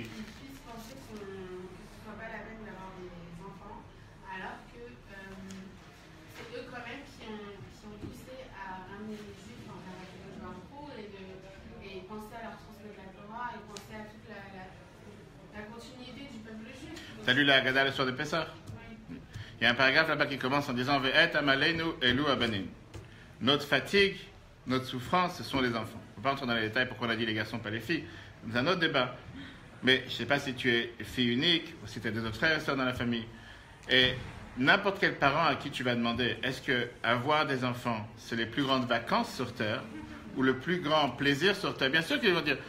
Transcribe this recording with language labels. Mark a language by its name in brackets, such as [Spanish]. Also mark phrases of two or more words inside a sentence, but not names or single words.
[French] ils puissent penser que ce ne soit pas la peine d'avoir des enfants, alors que c'est eux quand même qui ont poussé à ramener les Juifs en [Hebrew] קדוש ברוך הוא [French] et penser à leur transmettre la Torah et penser à toute la continuité du peuple juif. T'as lu la Haggadah le soir de Pessah? Il y a un paragraphe là-bas qui commence en disant [Hebrew] ואת עמלנו אלו הבנים. [French] Notre fatigue, notre souffrance, ce sont les enfants. On ne peut pas entrer dans les détails pourquoi on a dit les garçons, pas les filles. C'est un autre débat. Mais je ne sais pas si tu es fille unique ou si tu as des autres frères et sœurs dans la famille. Et n'importe quel parent à qui tu vas demander est-ce que avoir des enfants, c'est les plus grandes vacances sur Terre ou le plus grand plaisir sur Terre? Bien sûr qu'ils vont dire.